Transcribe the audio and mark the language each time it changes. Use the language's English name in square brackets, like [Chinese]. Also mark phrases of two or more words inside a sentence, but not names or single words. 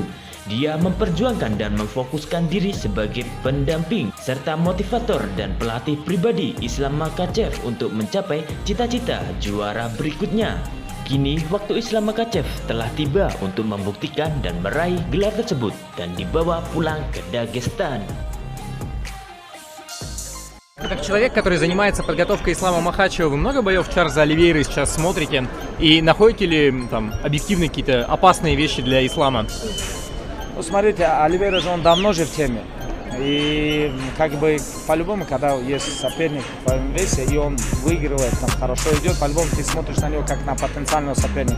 [Indonesian] Dia memperjuangkan dan memfokuskan diri sebagai pendamping serta motivator dan pelatih pribadi Islam Makhachev untuk mencapai cita-cita juara berikutnya. Kini waktu Islam Makhachev telah tiba untuk membuktikan dan meraih gelar tersebut dan dibawa pulang ke Dagestan. [Russian] Как человек, который занимается подготовкой Ислама Макхачева, вы много боев Чарльза Оливейры сейчас смотрите? И находите ли там объективные какие-то опасные вещи для Ислама? Ну, смотрите, Оливейра же он давно же в теме. И как бы по-любому, когда есть соперник в твоем весе, и он выигрывает, там хорошо идет, по-любому ты смотришь на него как на потенциального соперника.